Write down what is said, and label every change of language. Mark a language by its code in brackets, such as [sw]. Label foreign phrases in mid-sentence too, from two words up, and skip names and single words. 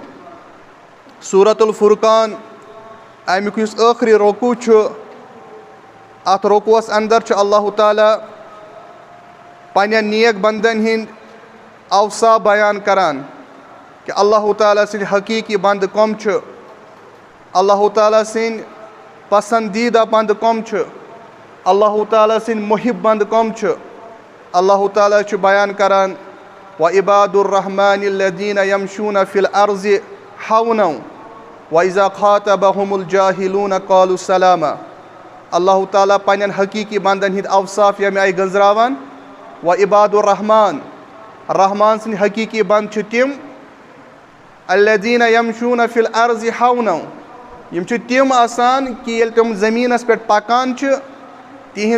[ks] سورۃ الفرقان امیُک یُس ٲخری رۄکوٗع چھُ، اتھ رۄکوٗعس اندر چھُ اللہ تعالیٰ پننٮ۪ن نیک بندن ہٕنٛدۍ اوصاف بیان کران کہ اللہ تعالیٰ سٕنٛدۍ حقیٖقی بنٛدٕ کۄم چھِ، اللہ تعالیٰ سٕنٛدۍ پسندیٖدہ بنٛدٕ کۄم چھِ، اللہ تعالیٰ سٕنٛدۍ محب بنٛدٕ کۄم چھِ. اللہ تعالیٰ چھُ بیان کران [ar] وعباد الرحمان الذین یمشوٗن فی الارض ہونا وَإِذَا خَاطَبَهُمُ الْجَاهِلُونَ قَالُوا سَلَامًا [ks] اللہ تعالیٰ پنٛنٮ۪ن حقیٖقی بنٛدن ہٕنٛدۍ اوصاف ییٚمہِ آیہِ گٔنٛزراوان [ar] وعباد الرحمان [ks] رحمان سٕنٛدۍ حقیٖقی بنٛد چھِ تِم [ar] الذین یمشوٗن فی الارض ہونا [ks] یِم چھِ تِم آسان کہِ ییٚلہِ تِم زٔمیٖنس پٮ۪ٹھ پکان چھِ تِہنٛز